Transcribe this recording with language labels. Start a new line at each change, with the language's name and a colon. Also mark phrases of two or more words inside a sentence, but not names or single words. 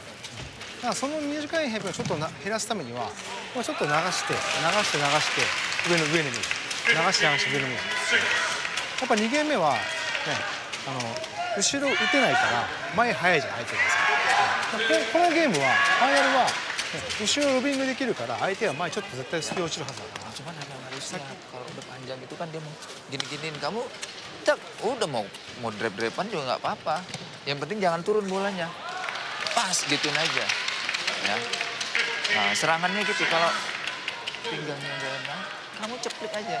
Japanese: だからその短いヘアピンをちょっと減らすためにはちょっと流して上に見る、流して上に見る。やっぱ2ゲーム目はね、後ろ打てないから前速いじゃん相手がさ。このゲームはファイナルは、後ろロビングできるから相手は前ちょっと絶対スピード落ちるはずだから。
Indonesian: Cuman harusnya kalau udah panjang itu kan dia mau gini-giniin kamu, tak udah mau drep-drepan juga nggak apa-apa. Yang penting jangan turun bolanya, pas gituin aja, ya. Nah, serangannya gitu kalau pinggangnya nggak enak, kamu ceplik aja.